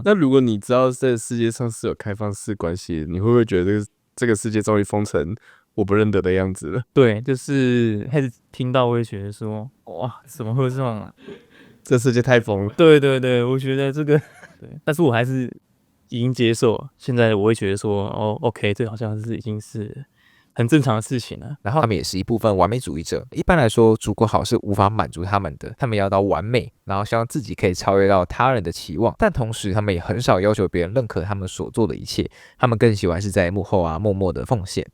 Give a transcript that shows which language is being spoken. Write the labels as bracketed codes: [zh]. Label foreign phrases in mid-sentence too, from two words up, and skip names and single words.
[zh] 那如果你知道這個世界上是有開放式關係，你會不會覺得這個世界終於封成我不認得的樣子了？對，就是開始聽到我會覺得說，哇，怎麼會這樣啊？這世界太瘋了。對對對，我覺得這個對，但是我還是已經接受了。現在我會覺得說 ，OK，這好像是已經是很正常的事情了。然後他們也是一部分完美主義者。一般來說，足夠好是無法滿足他們的，他們要到完美，然後希望自己可以超越到他人的期望。但同時，他們也很少要求別人認可他們所做的一切，他們更喜歡是在幕後默默的奉獻。